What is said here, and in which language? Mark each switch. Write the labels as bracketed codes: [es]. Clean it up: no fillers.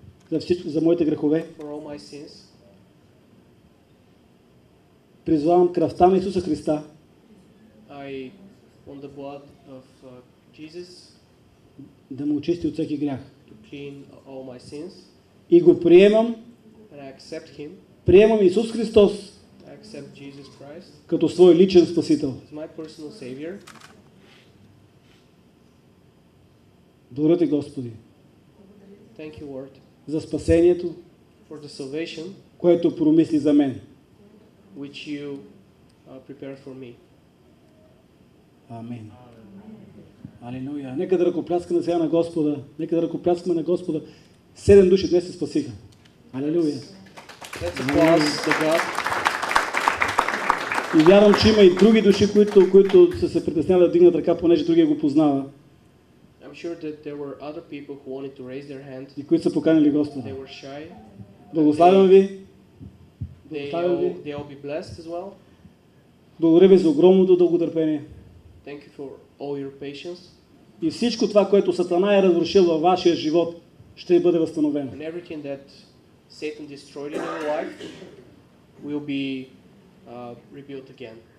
[bg] За всичко, за моите грехове. [en] for all my sins. [bg] Призвавам кръвта на Исуса Христа [en] I want the blood of Jesus [bg] да ме очисти от всеки грях. [en] to clean all my sins. [bg] И го приемам, [en] And I accept Him. [bg] приемам Исус Христос [en] I accept Jesus Christ [bg] като свой личен Спасител. [en] as my personal Savior. [bg] Благодаря ти, Господи, [en] Thank you, Lord, [bg] за спасението, [en] for the salvation [bg] което промисли за мен. [en] which you prepared for me. [bg] Амин. Алилуя. Нека да ръкопляскаме сега на Господа. Нека да ръкопляскаме на Господа. 7 души днес се спасиха. Алилуя. [en] Let's applause to God. [bg] И вярвам, че има и други души, които са се притеснявали да дигнат ръка, понеже другия го познава. [en] I'm sure that there were other people who wanted to raise their hand. [bg] И които са поканили Господа. [en] They were shy. [bg] Благославям ви. [en] They [bg] Благославям ви. [en] all be blessed as well. [bg] Благодаря ви за огромното дълготърпение. [en] Thank you for all your patience. [bg] И всичко това, което Сатана е разрушил във вашия живот, ще бъде възстановено. [en] And everything that Satan destroyed in your life will be rebuilt again.